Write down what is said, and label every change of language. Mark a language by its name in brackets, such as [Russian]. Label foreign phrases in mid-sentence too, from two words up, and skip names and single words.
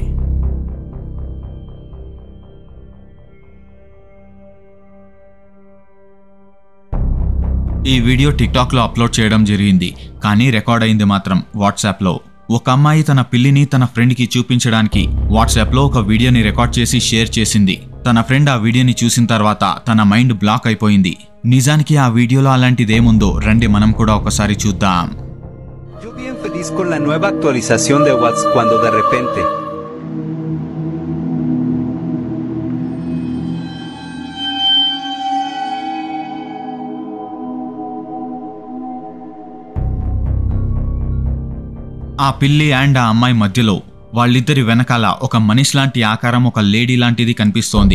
[Telugu] ఈ వీడియో టిక్టాక్ లో అప్లోడ్ చేయడం జరిగింది, కానీ రికార్డ్ అయింది మాత్రం వాట్సాప్ లో. ఒక అమ్మాయి తన పిల్లిని తన ఫ్రెండ్ కి చూపించడానికి వాట్సాప్ లో ఒక వీడియోని రికార్డ్ చేసి షేర్ చేసింది. తన ఫ్రెండ్ ఆ వీడియోని చూసిన తర్వాత తన [English] mind block [Telugu] అయిపోయింది. నిజానికి ఆ వీడియోలో అలాంటిదేముందో రండి మనం కూడా ఒకసారి చూద్దాం. [Spanish] feliz con la nueva actualización de WhatsApp cuando de repente... [Telugu] ఆ పిల్లి అండ్ ఆ అమ్మాయి మధ్యలో వాళ్ళిద్దరి వెనకాల ఒక మనిషి లాంటి ఆకారం, ఒక లేడీ లాంటిది కనిపిస్తోంది.